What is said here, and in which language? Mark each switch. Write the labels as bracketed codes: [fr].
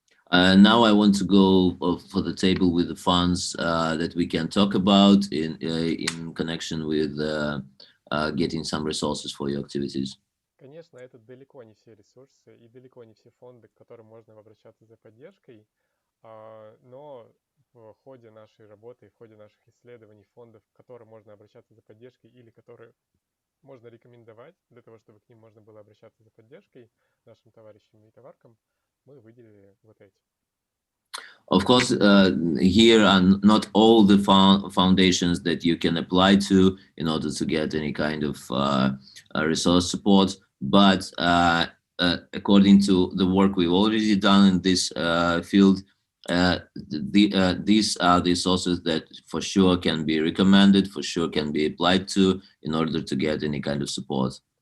[en] Now I want to go for the table with the funds that we can talk about in connection with getting some resources for your activities. [ru] Конечно, это далеко не все ресурсы и далеко не все фонды, к которым можно обращаться за поддержкой, но в ходе нашей работы и в ходе наших исследований фондов, к которым можно обращаться за поддержкой или которые можно рекомендовать для того, чтобы к ним можно было обращаться за поддержкой нашим товарищам и товаркам, мы выделили вот эти. [en] Of course, here are not all the foundations that you can apply to in order to get any kind of resource support. But according to the work we've already done in this field, these are the sources that for sure can be recommended, for sure can be applied to in order to get any kind of support.